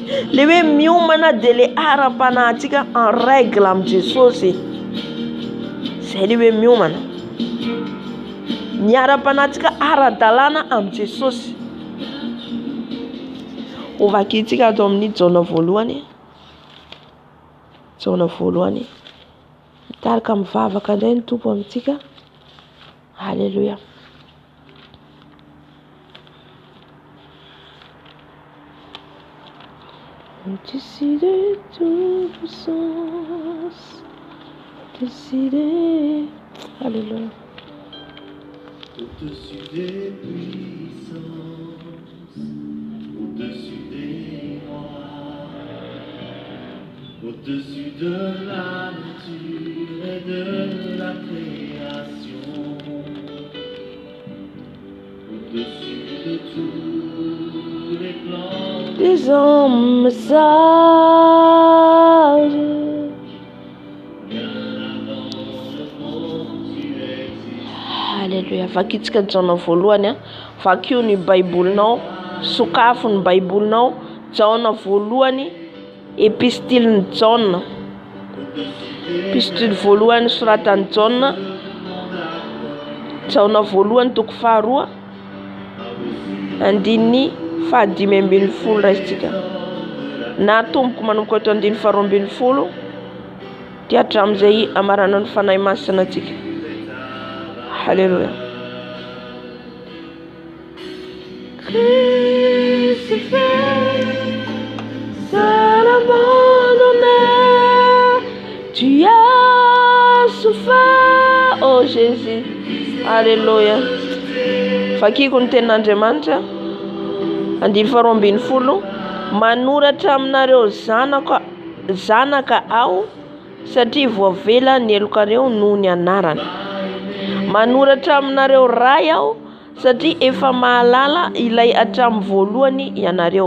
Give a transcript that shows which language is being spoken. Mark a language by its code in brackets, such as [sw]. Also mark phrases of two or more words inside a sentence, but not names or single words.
[mg] Le hoe miomana dia le ara-panahintsika [fr] en règle [mg] amin'ny Jesosy, zay le hoe miomana, ny ara-panahintsika ara-dalàna amin'ny Jesosy. Ovakitsika ato amin'ny jaona voalohany, mitarika mivavaka indray ny tompo amintsika. Halleluja. [fr] Au-dessus de toute puissance, au-dessus des... Alléluia. Au-dessus des puissances, au-dessus des rois, au-dessus de la nature et de la création, au-dessus de tous les plans des hommes sages. [mg] Halleluja. Vakitsika jaona voalohany vakio ny baibolinao, sokafo ny baibolinao, jaona voalohany, epistiliny jaona, epistily voalohany soratany jaona, jaona voalohany toko faharoa andininy fahadimy ambin'ny folo raisitsika, na tomboko manomboka ato andininy faharoa ambin'ny folo dia hatramin'izay amarana ny fanahy masina antsika. Halleluja. [fr] Crucifié, seul abandonné, tu as souffert, oh Jésus. Alléluia. [mg] Vakiko ny tenin'Andriamanitra andiny faharoa ambin'ny folo, manoratra aminareo zanaka aho satria voavela ny elokareo noho ny anarana. Manoratra aminareo ray aho satria efa mahalala ilay hatramin'ny voalohany ianareo.